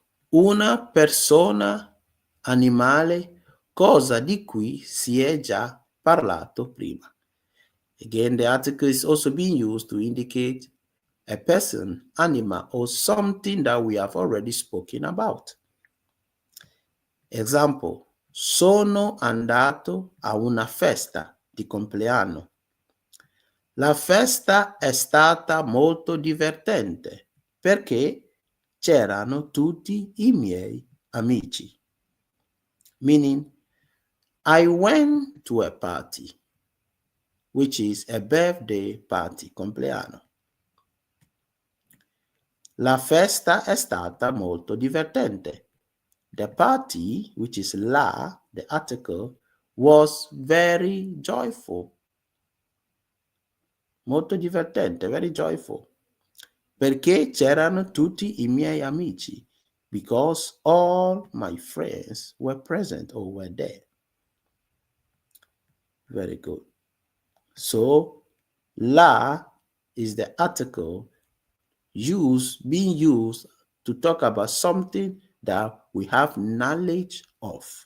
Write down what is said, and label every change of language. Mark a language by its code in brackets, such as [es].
[it] Una persona, animale, cosa di cui si è già parlato prima. [en] Again, the article is also being used to indicate a person, animal, or something that we have already spoken about. [it] Example, sono andato a una festa di compleanno. La festa è stata molto divertente perché c'erano tutti i miei amici. [en] Meaning, I went to a party, which is a birthday party, compleanno. [it] La festa è stata molto divertente. [en] The party, which is la, the article, was very joyful. [it] Molto divertente, [en] very joyful. [it] Perché c'erano tutti i miei amici. [en] Because all my friends were present or were there. Very good. So, la is the article being used to talk about something that we have knowledge of.